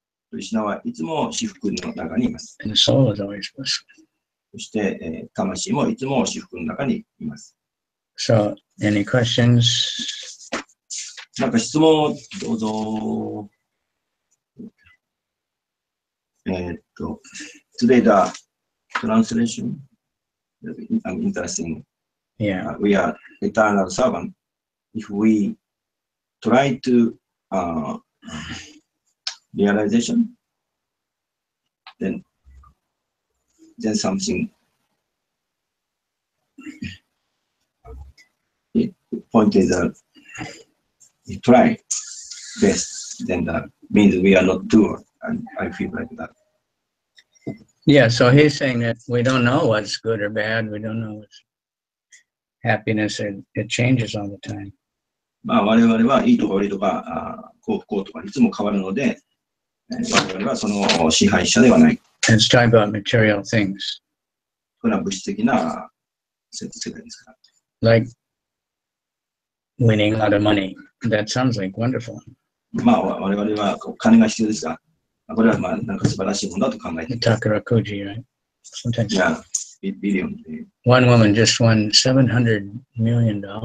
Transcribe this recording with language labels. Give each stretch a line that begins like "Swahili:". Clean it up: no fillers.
Japanese: クリシュナはいつも至福の中にいます。
English: And the soul is always blissful.
Japanese: そして、魂もいつも至福の中にいます。
English: So, any questions?
Japanese: なんか質問をどうぞ。
English: Today the translation interesting. Yeah. We are eternal servant. If we try to realization, then something pointed that we try best, then that means we are not doer, and I feel like that. Yeah, so he's saying that we don't know what's good or bad. We don't know what's happiness. It changes all the time.
Japanese: まあ我々はいいとか悪いとか、こうとかいつも変わるので、我々はその支配者ではない。
English: Let's talk about material things.
Japanese: これは物質的な世界ですから。
English: Like winning a lot of money. That sounds like wonderful.
Japanese: まあ、我々は金が必要ですが、これはまあ、なんか素晴らしいものだと考えています。
English: Takarakuji, right? Sometimes. Yeah, billion. One woman just won $700 million.